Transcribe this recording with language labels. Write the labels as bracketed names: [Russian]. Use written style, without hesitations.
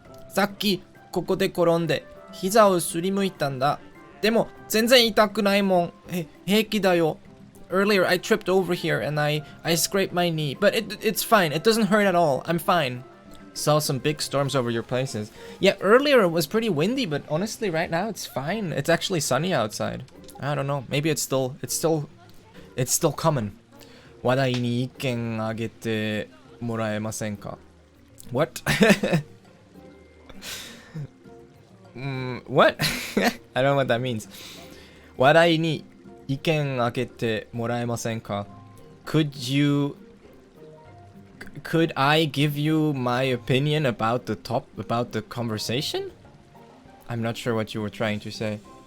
[Japanese] さっきここで転んで膝をすりむいたんだ。でも全然痛くないもん。平気だよ。 [English] Earlier I tripped over here and I scraped my knee, but it's fine. It doesn't hurt at all. I'm fine. Saw some big storms over your places. Yeah, earlier it was pretty windy, but honestly right now it's fine. It's actually sunny outside. I don't know. Maybe it's still coming. [Japanese] 話題に意見あげてもらえませんか? [English] What? What? I don't know what that means. [Japanese] 話題に意見あげてもらえませんか? [English] Could I give you my opinion about the conversation? I'm not sure what you were trying to say.